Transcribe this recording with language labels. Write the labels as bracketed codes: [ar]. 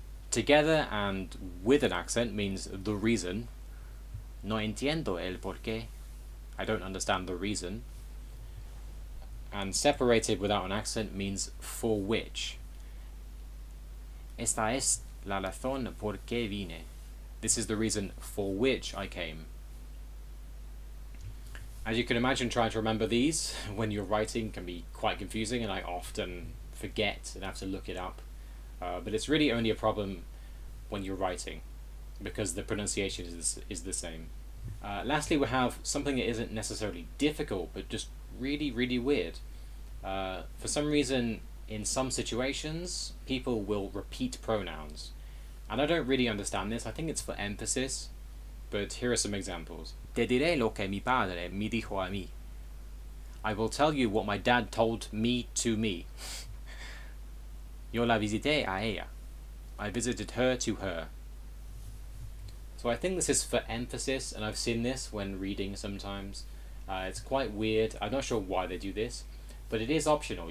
[en] Together and with an accent means the reason. [es] No entiendo el porqué. [en] I don't understand the reason. And separated without an accent means for which. [es] Esta es la razón por qué vine. [en] This is the reason for which I came. As you can imagine, trying to remember these when you're writing can be quite confusing, and I often forget and have to look it up. But it's really only a problem when you're writing, because the pronunciation is the same. Lastly, we have something that isn't necessarily difficult, but just really, really weird. For some reason, in some situations, people will repeat pronouns. And I don't really understand this. I think it's for emphasis, but here are some examples. [es] Te diré lo que mi padre me dijo a mí. [en] I will tell you what my dad told me to me. [es] Yo la visité a ella. [en] I visited her to her. So I think this is for emphasis, and I've seen this when reading sometimes. It's quite weird. I'm not sure why they do this, but it is optional.